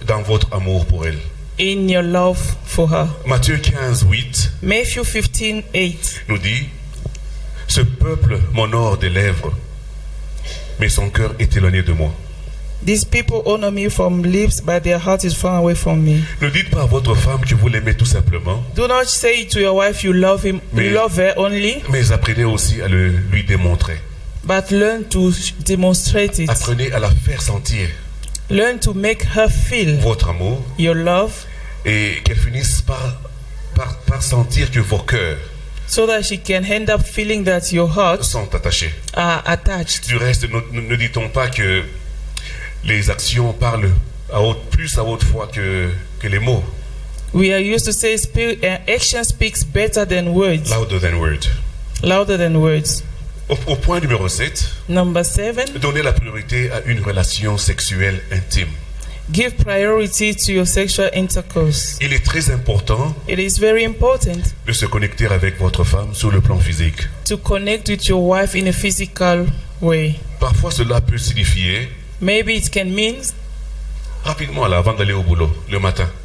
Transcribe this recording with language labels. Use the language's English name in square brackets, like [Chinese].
[French] dans votre amour pour elle. [English] in your love for her. [French] Matthieu 15, 8 [English] Matthew 15:8. [French] nous dit: ce peuple m'honore des lèvres, mais son cœur est éloigné de moi. [English] These people honor me from lips, but their heart is far away from me. [French] Ne dites pas à votre femme que vous l'aimez tout simplement, [English] Do not say to your wife you love him, you love her only, [French] mais apprenez aussi à lui démontrer. [English] but learn to demonstrate it. [French] Apprenez à la faire sentir [English] Learn to make her feel [French] votre amour [English] your love, [French] et qu'elle finisse par sentir que vos cœurs [English] so that she can end up feeling that your hearts [French] sont attachés. [English] are attached. [French] Du reste, ne dit-on pas que les actions parlent plus à haute voix que les mots? [English] We are used to say action speaks better than words, Louder than word. louder than words. [French] Au point numéro 7, [English] Number 7, [French] donnez la priorité à une relation sexuelle intime. [English] give priority to your sexual intercourse. [French] Il est très important [English] It is very important [French] de se connecter avec votre femme sur le plan physique. [English] to connect with your wife in a physical way. [French] Parfois, cela peut signifier [English] Maybe it can mean [French] rapidement, là, avant d'aller au boulot, le matin.